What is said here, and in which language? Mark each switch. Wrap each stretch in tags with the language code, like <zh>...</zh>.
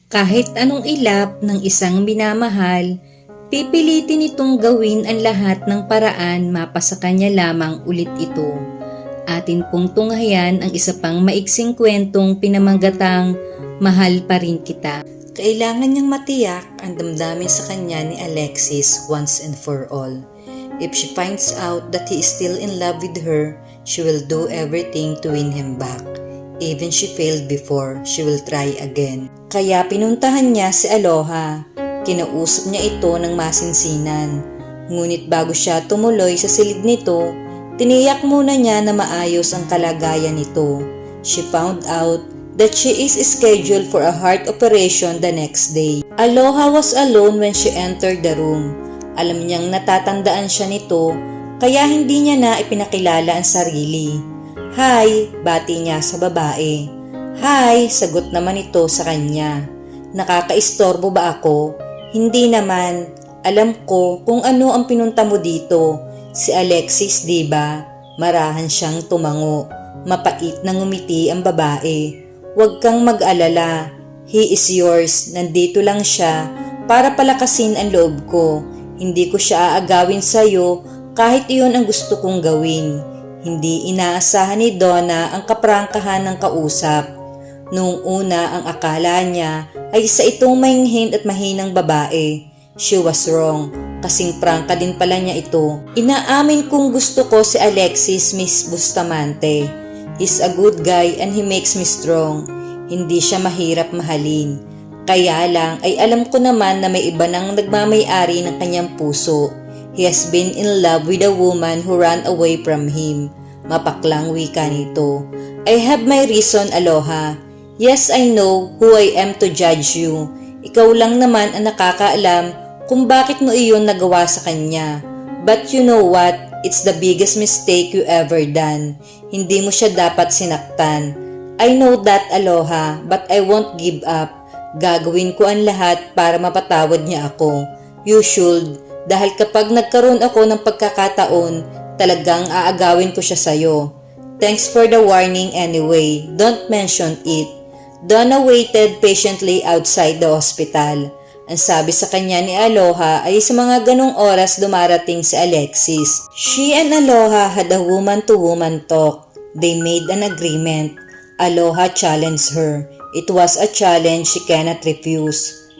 <tl>Kahit anong ilap ng isang minamahal, pipilitin itong gawin ang lahat ng paraan mapasa kanya lamang ulit ito. Atin pong tunghayan ang isa pang maiksing kwentong pinamanggatang Mahal Pa Rin Kita. Kailangan niyang matiyak ang damdamin sa kanya ni Alexis</tl> <en>once and for all. If she finds out that he is still in love with her, she will do everything to win him back. Even she failed before, she will try again.</en> <tl>Kaya pinuntahan niya si Aloha. Kinausap niya ito ng masinsinan. Ngunit bago siya tumuloy sa silid nito, tiniyak muna niya na maayos ang kalagayan nito.</tl> <en>She found out that she is scheduled for a heart operation the next day. Aloha was alone when she entered the room.</en> <tl>Alam niyang natatandaan siya nito, kaya hindi niya na ipinakilala ang sarili. Hi, bati niya sa babae. Hi, sagot naman ito sa kanya. Nakakaistorbo ba ako? Hindi naman. Alam ko kung ano ang pinunta mo dito. Si Alexis, diba? Marahan siyang tumango. Mapait na ngumiti ang babae. Huwag kang mag-alala.</tl> <en>He is yours.</en> <tl>Nandito lang siya para palakasin ang loob ko. Hindi ko siya aagawin sa'yo kahit iyon ang gusto kong gawin. Hindi inaasahan ni Donna ang kaprangkahan ng kausap. Noong una ang akala niya ay isa itong mahinghin at mahinang babae.</tl> <en>She was wrong.</en> <tl>Kasing prangka din pala niya ito. Inaamin kong gusto ko si Alexis Miss Bustamante.</tl> <en>He's a good guy and he makes me strong.</en> <tl>Hindi siya mahirap mahalin. Kaya lang ay alam ko naman na may iba nang nagmamay-ari ng kanyang puso.</tl> <en>He has been in love with a woman who ran away from him.</en> <tl>Mapaklang wika nito.</tl> <en>I have my reason, Aloha. Yes, I know who I am to judge you.</en> <tl>Ikaw lang naman ang nakakaalam kung bakit mo iyon nagawa sa kanya.</tl> <en>But you know what? It's the biggest mistake you ever done.</en> <tl>Hindi mo siya dapat sinaktan.</tl> <en>I know that, Aloha, but I won't give up.</en> <tl>Gagawin ko ang lahat para mapatawad niya ako.</tl> <en>You should,</en> <tl>dahil kapag nagkaroon ako ng pagkakataon, talagang aagawin ko siya sa'yo.</tl> <en>Thanks for the warning anyway. Don't mention it. Donna waited patiently outside the hospital.</en> <tl>Ang sabi sa kanya ni Aloha ay sa mga ganong oras dumarating si Alexis.</tl> <en>She and Aloha had a woman-to-woman talk. They made an agreement. Aloha challenged her. It was a challenge she cannot refuse.</en>